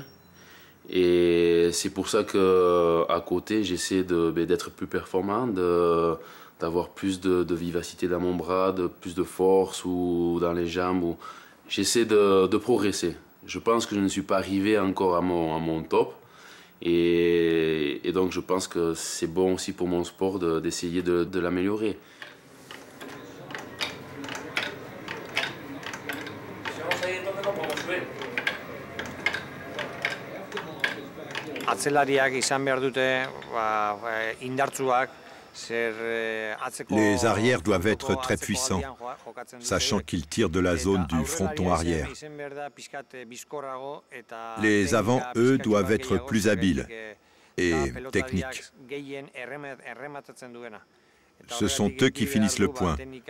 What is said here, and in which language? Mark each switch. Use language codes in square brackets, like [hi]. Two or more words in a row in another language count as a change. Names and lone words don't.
[fr] Et c'est pour ça qu'à côté, j'essaie d'être plus performant, d'avoir plus de vivacité dans mon bras, plus de force ou dans les jambes. J'essaie de progresser. Je pense que je ne suis pas arrivé encore à mon top. Et donc je pense que c'est bon aussi pour mon sport d'essayer de l'améliorer. [eu] Atzelariak izan behar dute indartsuak. [fr] Les arrières doivent être très puissants, sachant qu'ils tirent de la zone du fronton arrière. Les avants, eux, doivent être plus habiles et techniques. Ce sont eux qui finissent le point.